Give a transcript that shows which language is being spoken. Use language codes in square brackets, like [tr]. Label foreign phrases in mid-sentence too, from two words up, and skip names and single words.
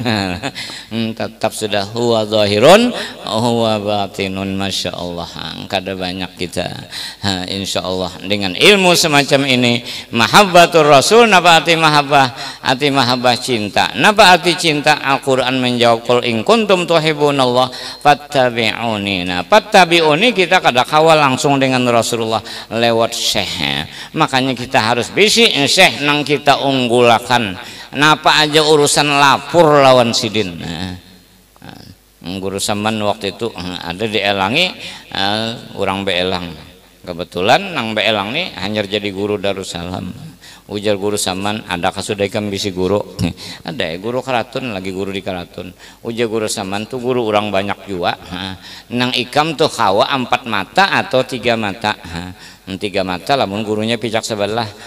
[bjn] tetap sudah [ar] هو ظاهر هو باطن ما شاء الله [bjn] kada banyak kita [ar] إن شاء الله [bjn] dengan ilmu semacam ini [ar] محبة الرسول [bjn] napa arti mahabbah cinta napa arti cinta Al-Quran menjawab [ar] قل إن كنتم تحبون الله فاتبعوني [bjn] nah fattabi'uni kita kada kawal langsung dengan Rasulullah lewat syekh makanya kita harus bisi syekh nang kita unggulakan napa aja urusan lapor lawan sidin guru saman waktu itu ada di Elangi orang beelang kebetulan nang beelang nih hanya jadi guru Darussalam ujar guru saman ada kasudaikan bisi guru ada guru Karatun lagi guru di Karatun ujar guru saman tuh guru orang banyak juga nang ikam tuh kawa 4 mata atau 3 mata 3 mata lamun gurunya pijak sebelah